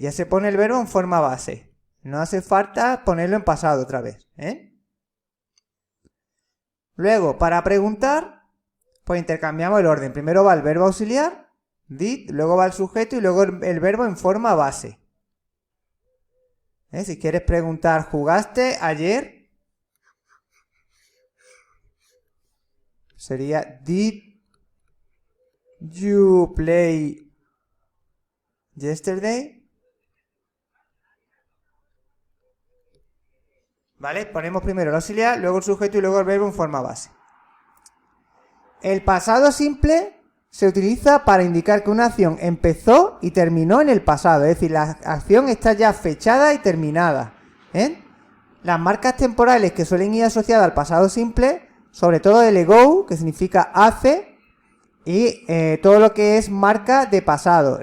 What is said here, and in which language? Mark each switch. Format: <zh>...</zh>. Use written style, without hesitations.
<es>Ya se pone el verbo en forma base. No hace falta ponerlo en pasado otra vez, Luego, para preguntar, pues intercambiamos el orden. Primero va el verbo auxiliar, did, luego va el sujeto y luego el verbo en forma base. Si quieres preguntar, ¿jugaste ayer? Sería</es> <en>did you play yesterday?</en> <es>¿Vale? Ponemos primero el auxiliar, luego el sujeto y luego el verbo en forma base. El pasado simple se utiliza para indicar que una acción empezó y terminó en el pasado. Es decir, la acción está ya fechada y terminada. Las marcas temporales que suelen ir asociadas al pasado simple, sobre todo el ago, que significa hace, y todo lo que es marca de pasado.</es>